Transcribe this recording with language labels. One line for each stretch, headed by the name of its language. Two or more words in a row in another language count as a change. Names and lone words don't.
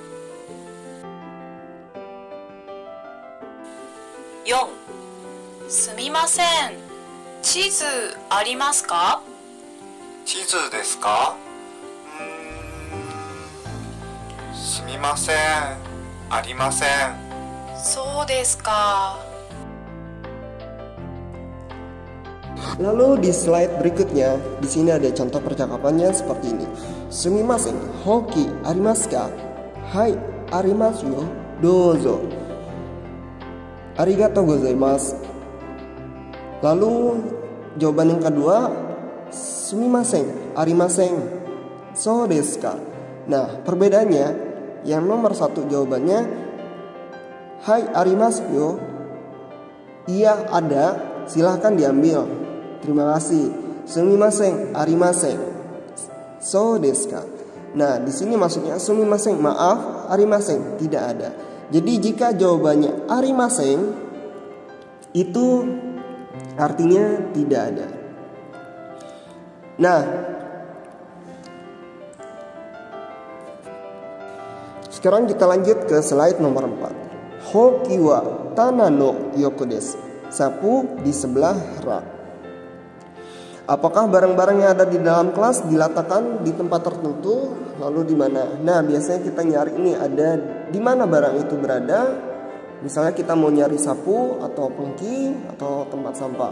Japanese: う。4、すみません。地図ありますか？地図ですか？すみません、ありません。そうですか。
Indonesian: Lalu di slide berikutnya, di sini ada contoh percakapannya seperti ini.
Japanese: すみません、ほうきありますか？はい、ありますよ、どうぞ. ありがとうございます. Lalu jawaban yang kedua, すみません、ありません. そうですか?
Indonesian: Nah, perbedaannya yang nomor 1 jawabannya
Japanese: はい ありますよ.
Indonesian: Iya ada, silahkan diambil. Terima kasih.
Japanese: すみません、ありません. そうですか?
Indonesian: Nah, di sini maksudnya sumimasen, maaf, arimasen, tidak ada. Jadi jika jawabannya arimasen, itu artinya tidak ada. Nah, sekarang kita lanjut ke slide nomor 4.
Japanese: ほうきは棚のよくです.
Indonesian: Sapu di sebelah rak. Apakah barang-barang yang ada di dalam kelas diletakkan di tempat tertentu? Lalu di mana? Nah, biasanya kita nyari ini ada di mana barang itu berada. Misalnya kita mau nyari sapu atau pengki atau tempat sampah.